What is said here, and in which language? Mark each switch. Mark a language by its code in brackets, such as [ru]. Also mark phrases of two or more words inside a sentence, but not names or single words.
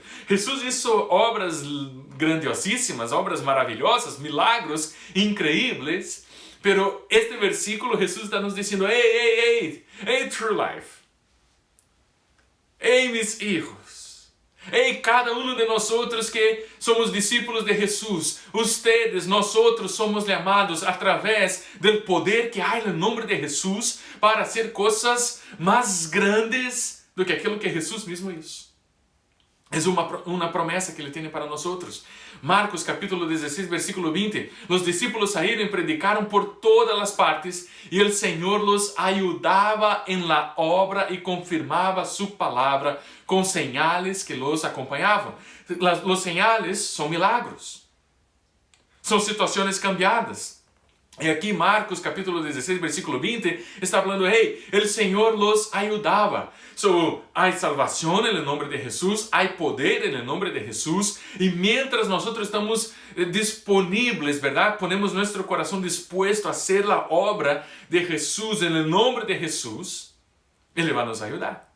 [es] Jesús hizo obras grandiosísimas, obras maravillosas, milagros increíbles, pero este versículo Jesús está nos diciendo, hey, True Life, hey mis hijos, hey cada uno de nosotros que somos discípulos de Jesús, ustedes, nosotros somos llamados a través del poder que hay en el nombre de Jesús para hacer cosas más grandes [pt] do que aquilo que [es] Jesús mismo hizo. Es una promesa que Ele tiene para nosotros. Marcos capítulo 16, versículo 20. Los discípulos salieron y predicaron por todas las partes y el Señor los ayudaba en la obra y confirmaba su palabra con señales que los acompañaban. Los señales son milagros. Son situaciones cambiadas. [pt] E aqui Marcos capítulo 16, versículo 20, está falando, [es] hey, el Señor los ayudaba. So, hay salvación en el nombre de Jesús, hay poder en el nombre de Jesús, y mientras nosotros estamos disponibles, ¿verdad? Ponemos nuestro corazón dispuesto a hacer la obra de Jesús en el nombre de Jesús, Él va a nos ayudar.